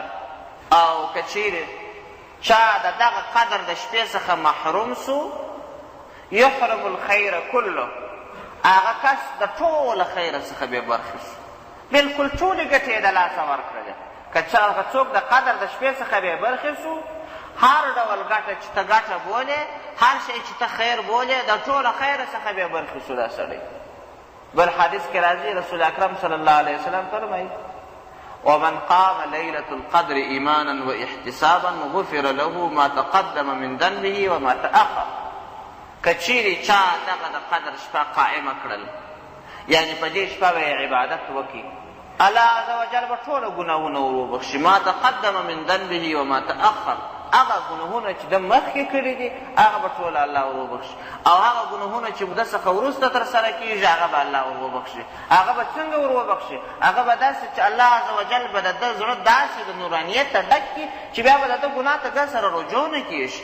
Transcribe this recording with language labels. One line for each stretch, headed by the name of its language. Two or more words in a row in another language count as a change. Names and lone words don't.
Pashto: او که چیرې چا د دغه قدر د شپې څخه محروم سو
Arabic: یحرم الخیر
Pashto: کله، هغه کس د ټوله خیره څخه بې برخې سو، بلکل ټولې ګټې یې د لاسه ورکړلې. که څوک د قدر د شپې څخه بې برخې سو، هر ډول ګټه چې ته ګټه بولې، هر شی چې ته خیر بولې، د ټوله خیره څخه بې برخې سو دا سړی. بل حدیث کې راځي رسول اکرم
Arabic: صلی الله علیه وسلم
Pashto: فرمایي
Arabic: ومن قام ليلة القدر إيمانا واحتسابا غفر له ما تقدم من ذنبه وما تأخر.
Pashto: کچیرې چا دغه د قدر شپه قائمه کړل، یعنی په دې شپه به یې عبادت وکړي، الله
Arabic: عز وجل
Pashto: به ټوله ګناهونه ور وبخښي.
Arabic: ما تقدم من ذنبه وما تأخر،
Pashto: هغه ګناهونه چې د مخکې کړي دي هغه به ټوله الله ور وبخښي، او هغه ګناهونه چې د څخه وروسته ترسره کېږي هغه به الله ور وبخښي. هغه به څنګه ور وبخښي؟ هغه به داسې چې الله
Arabic: عز وجل
Pashto: به د ده زړه داسې د نورانیت ته ډک کړي چې بیا به د ده ګناه ته ده سره رجوع نه کېږي.